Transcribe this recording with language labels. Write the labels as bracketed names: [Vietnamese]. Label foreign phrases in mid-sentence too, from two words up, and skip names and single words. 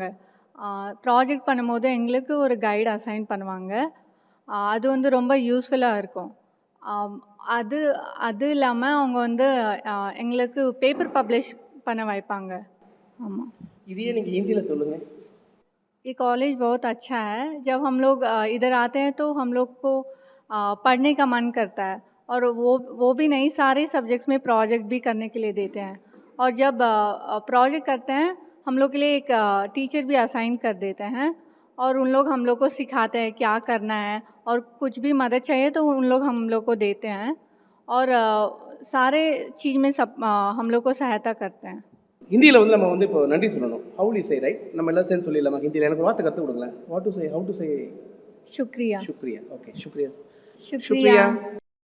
[Tamil] ப்ராஜெக்ட் பண்ணும்போது எங்களுக்கு ஒரு [English] guide assign [Tamil] பண்ணுவாங்க. அது வந்து ரொம்ப யூஸ்ஃபுல்லாக இருக்கும். அது அது இல்லாமல் அவங்க வந்து எங்களுக்கு [English] paper publish [Tamil] பண்ண வைப்பாங்க. ஆமாம். இதையே நீங்கள் ஹிந்தியில் சொல்லுங்கள். [Hindi] ये कॉलेज बहुत अच्छा है. जब हम लोग इधर आते हैं तो हम लोग को पढ़ने का मन करता है और वो भी नहीं, सारे सब्जेक्ट्स में प्रोजेक्ट भी करने के लिए देते हैं और जब प्रोजेक्ट करते हैं हम लोग के लिए एक टीचर भी असाइन कर देते हैं और उन लोग हम लोग को सिखाते हैं क्या करना है और कुछ भी मदद चाहिए तो उन लोग हम लोग को देते हैं और सारे चीज़ में सब हम लोग को सहायता करते हैं. [Tamil] ஹிந்தியில் வந்து நம்ம வந்து இப்போ நன்றி சொல்லணும். [English] how to say right? [Tamil] நம்ம எல்லாம் சேர்ந்து சொல்லிடலாமா ஹிந்தியில்? எனக்கு ஒரு வார்த்தை கற்றுக் கொடுங்களேன். [English] what to say, how to say? [Hindi] शुक्रिया. शुक्रिया. ओके, शुक्रिया. शुक्रिया.